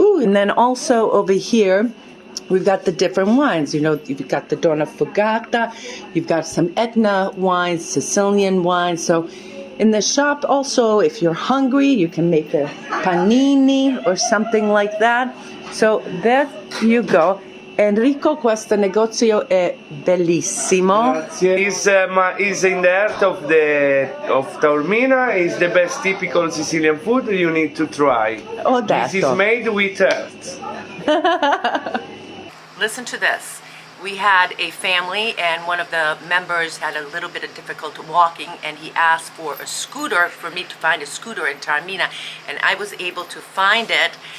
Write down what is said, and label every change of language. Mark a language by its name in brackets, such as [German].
[English] Ooh, and then also over here, we've got the different wines. You know, you've got the Donna Fugata. You've got some Etna wines, Sicilian wines. So in the shop also, if you're hungry, you can make a panini or something like that. So there you go. [Italian] Enrico, questo negozio è bellissimo. [English] Is in the heart of Taormina. Is the best typical Sicilian food you need to try. Oh, this is made with earth. Listen to this. We had a family and one of the members had a little bit of difficulty walking and he asked for a scooter, for me to find a scooter in Taormina, and I was able to find it.